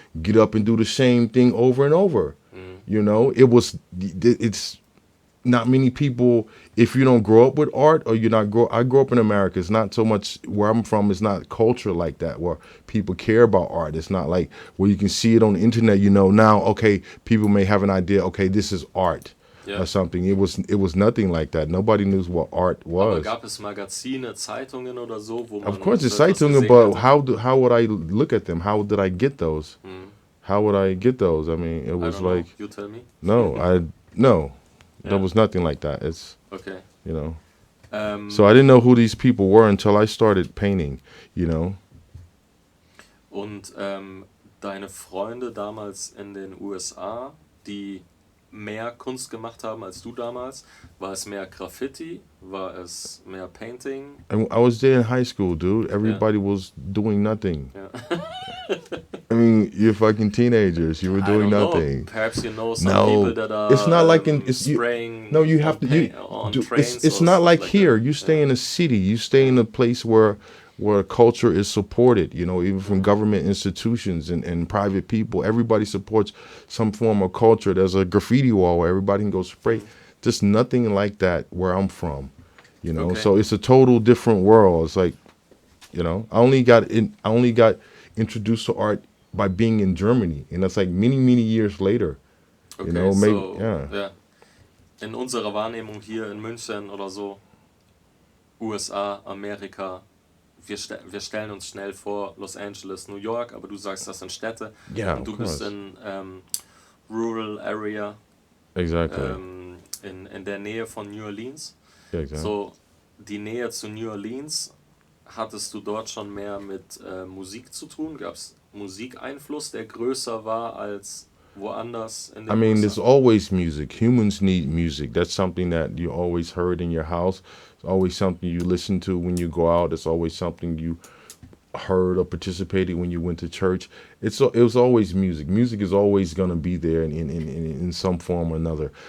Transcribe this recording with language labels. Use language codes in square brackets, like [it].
[en] Get up and do the same thing over and over. You know, it's not many people, if you don't grow up with art or I grew up in America. It's not so much where I'm from. It's not culture like that where people care about art. It's not like where you can see it on the internet, you know, now, okay, people may have an idea, okay, this is art. Or something. It was nothing like that. Nobody knew what art was. [de] Aber gab es Magazine, Zeitungen oder so, wo man... [en] Of course, it's Zeitungen, but how would I look at them? How did I get those? How would I get those? I mean, it was like... You tell me? No. There was nothing like that. It's... Okay. You know. So I didn't know who these people were until I started painting, you know. [de] Und deine Freunde damals in den USA, die mehr Kunst gemacht haben als du damals? War es mehr Graffiti? War es mehr Painting? [en] I was there in high school, dude. Everybody was doing nothing. I mean, you're fucking teenagers. You were doing nothing. Perhaps you know some people that are it's not like spraying. You have to. It's not like here. You stay in a city. You stay in a place where culture is supported, you know, even from government institutions and private people. Everybody supports some form of culture. There's a graffiti wall where everybody can go spray. Just nothing like that where I'm from, you know. So it's a total different world. It's like, you know, I only got introduced to art by being in Germany, and that's like many years later. Okay, you know, maybe, [de] In unserer Wahrnehmung hier in München oder so, USA, Amerika, wir stellen uns schnell vor Los Angeles, New York, aber du sagst, das sind Städte. Und du bist in rural area. [en] Exactly. [de] In der Nähe von New Orleans. [en] Exactly. [de] So, die Nähe zu New Orleans, hattest du dort schon mehr mit Musik zu tun? Gab es Musikeinfluss, der größer war als woanders in den USA? [en] There's always music. Humans need music. That's something that you always heard in your house. It's always something you listen to when you go out. It's always something you heard or participated when you went to church. It was always music. Music is always going to be there in some form or another.